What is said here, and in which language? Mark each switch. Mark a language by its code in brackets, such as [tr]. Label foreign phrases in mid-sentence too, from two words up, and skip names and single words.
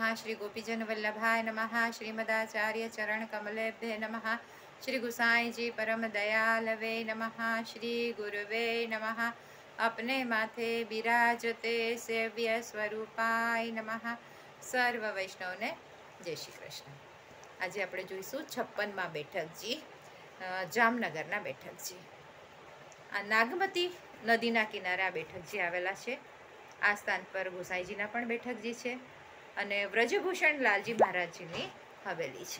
[sa] श्री गोपीजन वल्लभाय नमः। श्रीमदाचार्य चरण कमलेभ्ये नमः। श्री गुसाई जी परम दयालवे नमः। श्री गुरुवे नमः। [hi] अपने माथे बिराजते [sa] सेव्य स्वरूपाय नमः। [gu] સર્વ વૈષ્ણવ ને જય શ્રી કૃષ્ણ। आज આપણે જોઈશું 56માં બેઠકજી, જામનગરના બેઠકજી। આ નાગમતી નદીના કિનારે આ બેઠકજી આવેલા છે। આ સ્થાન પર ગુસાઈજીના પણ બેઠકજી છે અને વ્રજભૂષણ લાલજી મહારાજજીની હવેલી છે।